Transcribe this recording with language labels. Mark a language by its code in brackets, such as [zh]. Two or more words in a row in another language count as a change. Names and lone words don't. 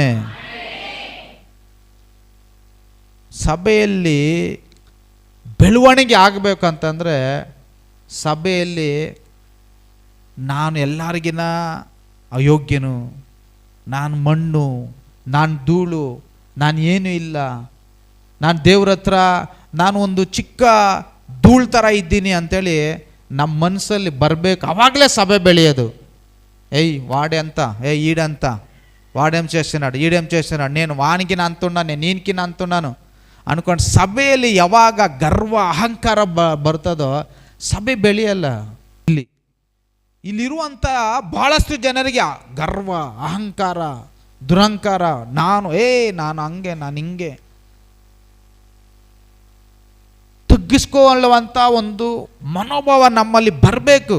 [kn] ಸಭೆಯಲ್ಲಿ ಬೆಳವಣಿಗೆ ಆಗಬೇಕಂತಂದರೆ ಸಭೆಯಲ್ಲಿ ನಾನು ಎಲ್ಲರಿಗಿನ ಅಯೋಗ್ಯನು, ನಾನು ಮಣ್ಣು, ನಾನು ಧೂಳು, ನಾನು ಏನೂ ಇಲ್ಲ, ನಾನು ದೇವ್ರ ಹತ್ರ ನಾನು ಒಂದು ಚಿಕ್ಕ ಧೂಳು ಥರ ಇದ್ದೀನಿ ಅಂಥೇಳಿ ನಮ್ಮ ಮನಸ್ಸಲ್ಲಿ ಬರಬೇಕು. ಆವಾಗಲೇ ಸಭೆ ಬೆಳೆಯೋದು. ಏಯ್ ವಾಡೆ ಅಂತ, ಈಡಂತ, [te] వాడేం చేస్తున్నాడు, ఈడేం చేస్తున్నాడు, నేను వానికిన అంటున్నాను, నేను నీనికిన అంటున్నాను [kn] ಅನ್ಕೊಂಡು ಸಭೆಯಲ್ಲಿ ಯಾವಾಗ ಗರ್ವ ಅಹಂಕಾರ ಬರ್ತದೋ ಸಭೆ ಬೆಳೆಯಲ್ಲ. ಇಲ್ಲಿರುವಂಥ ಭಾಳಷ್ಟು ಜನರಿಗೆ ಗರ್ವ, ಅಹಂಕಾರ, ದುರಹಂಕಾರ, ನಾನು ಹಂಗೆ, ನಾನು ಹಿಂಗೆ ತಗ್ಗಿಸ್ಕೊಳ್ಳುವಂಥ ಒಂದು ಮನೋಭಾವ ನಮ್ಮಲ್ಲಿ ಬರಬೇಕು.